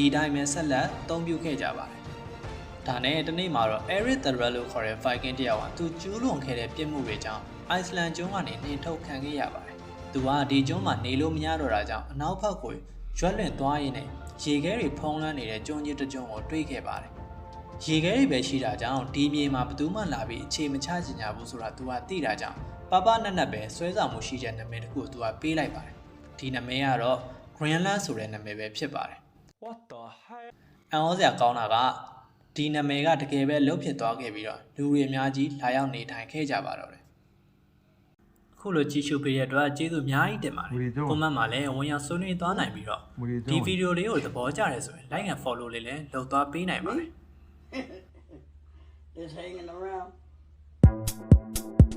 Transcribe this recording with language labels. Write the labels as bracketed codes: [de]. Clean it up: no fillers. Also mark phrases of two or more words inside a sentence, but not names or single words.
[my] တိုင်းပဲဆက်လက်အသုံးပြုခဲ့ကြပါတယ်ဒါနဲ့တနေ့မှာတော့ Erik the Red လို့ခေါ်တဲ့ Viking တယောက်ကသူကျူးလွန်ခဲ့တဲ့ပြစ်မှုတွေကြောင့် Iceland ကျွန်းကနေနှင်ထုတ်ခံခဲ့ရပါတယ်သူကဒီကျွန်းမှာနေလို့မရတော့တာကြောင့်အနောက်ဘက်ကိုရွှေ့လွှင့်သွားရင်းနဲ့ရေခဲတွေဖုံးလွှမ်းနေတဲ့ကျွန်းကြီးတစ်ကျွန်းကိုတွေ့ခဲ့ပါတယ်ရေခဲတွေပဲရှိတာကြောင့်ဒီမြေမှာဘယ်သူမှလာပြီးအခြေမချချင်ကြဘူးဆိုတာသူကသိတာကြောင့်ပပနက်နက်ပဲဆွဲဆောင်မှုရှိတဲ့နာမည်တစ်ခုကိုသူကပေးလိုက်ပါတယ်ဒီနာမည်ကတော့ Greenland ဆိုတဲ့နာမည်ပဲဖြစ်ပါတယ် [en] What the hell [my] အံ့ဩစရာကောင်းတာကဒီနာမည်ကတကယ်ပဲလှုပ်ဖြစ်သွားခဲ့ပြီးတော့လူတွေအများကြီးလာရောက်နေထိုင်ခဲ့ကြပါတော့တယ်ခုလိုကြည့်ရှုပေးတဲ့အတွက်ကျေးဇူးအများကြီးတင်ပါတယ်ကွန်မန့်မှာလည်းဝင်ရောက်ဆွေးနွေးသွားနိုင်ပြီးတော့ဒီဗီဒီယိုလေးကိုသဘောကျတယ်ဆိုရင် [en] like and follow [my] လေးလည်းလုပ်သွားပေးနိုင်ပါတယ် [en] Just hanging around.